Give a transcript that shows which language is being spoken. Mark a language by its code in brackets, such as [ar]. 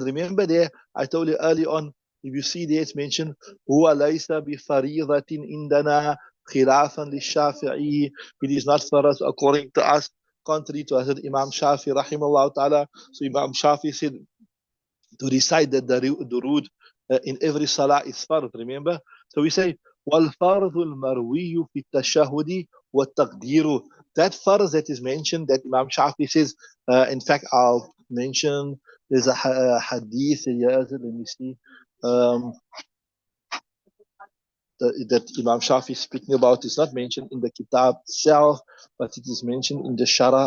[en] Remember there, I told you early on, if you see there, it's mentioned, [ar] هو ليس بفريضة عندنا خلافا للشافعي. [en] It is not for us, according to us, contrary to Hazrat Imam Shafi, rahimahullah ta'ala. So Imam Shafi said, to recite the durood in every salah is fard, remember? So we say, [ar] وَالْفَرْضُ الْمَرْوِيُّ فِي التَّشَهُدِ وَالتَّقْدِيرُ. [en] That farz that is mentioned, that Imam Shafi says, in fact, I'll mention, there's a hadith here, let me see, that Imam Shafi is speaking about. Is not mentioned in the kitab itself, but it is mentioned in the Shara.